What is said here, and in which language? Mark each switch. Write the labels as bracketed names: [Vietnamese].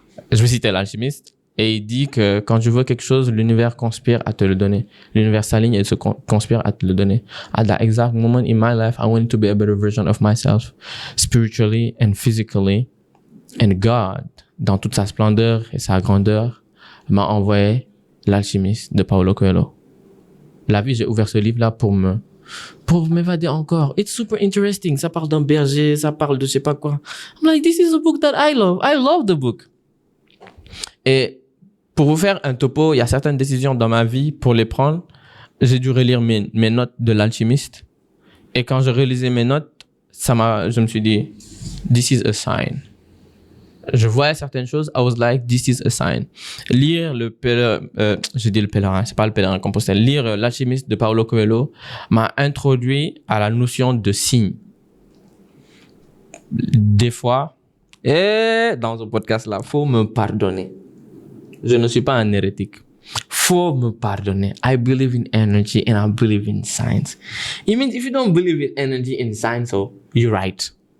[French] Je vais citer L'Alchimiste et il dit que quand je veux quelque chose, l'univers conspire à te le donner. L'univers s'aligne et se conspire à te le donner. [English] At that exact moment in my life, I wanted to be a better version of myself, spiritually and physically. And God, [French] dans toute sa splendeur et sa grandeur, m'a envoyé L'Alchimiste de Paulo Coelho. La vie, j'ai ouvert ce livre-là pour m'évader encore. [English] It's super interesting. [French] Ça parle d'un berger, ça parle de je sais pas quoi. [English] I'm like, this is a book that I love. I love the book. [French] Et pour vous faire un topo, il y a certaines décisions dans ma vie, pour les prendre, j'ai dû relire mes notes de L'Alchimiste. Et quand je relisais mes notes, je me suis dit, [English] this is a sign. [French] Je voyais certaines choses, [English] I was like, this is a sign. [French] Lire le pèlerin, c'est pas Le Pèlerin Compostelle. Lire L'Alchimiste de Paulo Coelho m'a introduit à la notion de signe. Des fois, et dans un podcast là, faut me pardonner. Je ne suis pas un hérétique. Faut me pardonner. [English] I believe in energy and I believe in science. It means if you don't believe in energy and science, so you're right.